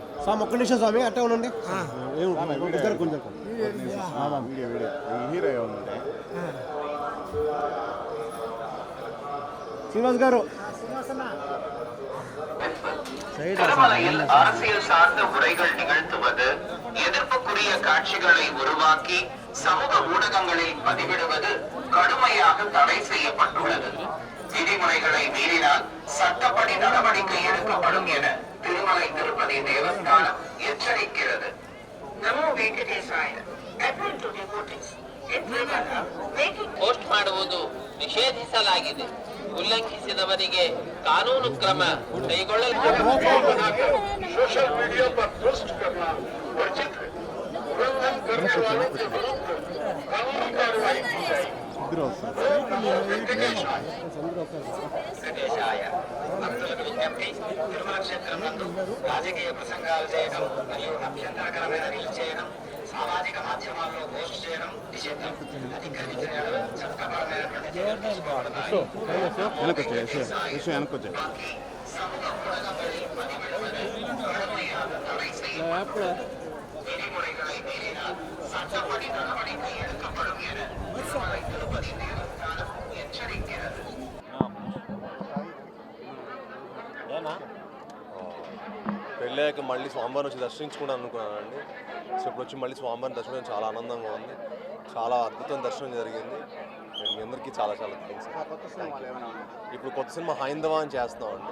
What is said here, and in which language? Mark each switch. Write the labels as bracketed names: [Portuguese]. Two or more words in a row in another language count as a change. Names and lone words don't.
[Telugu] స్వామి ఒక్క నిమిషం స్వామి అట్టే ఉండండి. శ్రీనివాస్ గారు [Tamil] திருமலையில் அரசியல் சார்ந்த உரைகள் நிகழ்த்துவது, எதிர்ப்புக்குரிய காட்சிகளை உருவாக்கி சமூக ஊடகங்களில் பதிவிடுவது கடுமையாக தடை செய்யப்பட்டுள்ளது. விதிமுறைகளை மீறினால் சட்டப்படி நடவடிக்கை எடுக்கப்படும் என திருமலை திருப்பதி தேவஸ்தானம் எச்சரிக்கிறது. நமோ வெங்கடேசாய. [Kannada] ಪೋಸ್ಟ್ ಮಾಡುವುದು ನಿಷೇಧಿಸಲಾಗಿದೆ. ಉಲ್ಲಂಘಿಸಿದವರಿಗೆ ಕಾನೂನು ಕ್ರಮ ಕೈಗೊಳ್ಳಲಾಗುತ್ತದೆ. [Hindi] सोशल मीडिया पर पोस्ट करना वर्जित है। उल्लंघन करने वालों के विरुद्ध कानूनी कार्रवाई की जाएगी। [Telugu] భక్తులకు విజ్ఞప్తి, తిరుమల క్షేత్రం నందు రాజకీయ ప్రసంగాలు చేయడం మరియు అభ్యంతరకరమైన రీల్స్ చేయడం, సామాజిక మాధ్యమాల్లో పోస్ట్ చేయడం నిషిద్ధం. అధికరించిన చట్టపరమైనటువంటి చర్యలు తీసుకోబడతాయి. [Tamil] சமுத்ர ஊடகங்களில் பதிவிடுவது கடுமையாக தடை செய்யப்பட்டுள்ளது. விதிமுறைகளை மீறினால் சட்டப்படி நடவடிக்கை எடுக்கப்படும் என திருமலை திருப்பதி தேவஸ்தானம் எச்சரிக்கிறது. [Telugu] పెళ్ళాక మళ్ళీ స్వామివారిని వచ్చి దర్శించుకుంటాను అనుకున్నానండి. సో ఇప్పుడు వచ్చి మళ్ళీ స్వామివారిని దర్శనం చాలా ఆనందంగా ఉంది. చాలా అద్భుతమైన దర్శనం జరిగింది. మీ అందరికీ చాలా చాలా థ్యాంక్స్. ఇప్పుడు కొత్త సినిమా హైందవ అని చేస్తున్నామండి.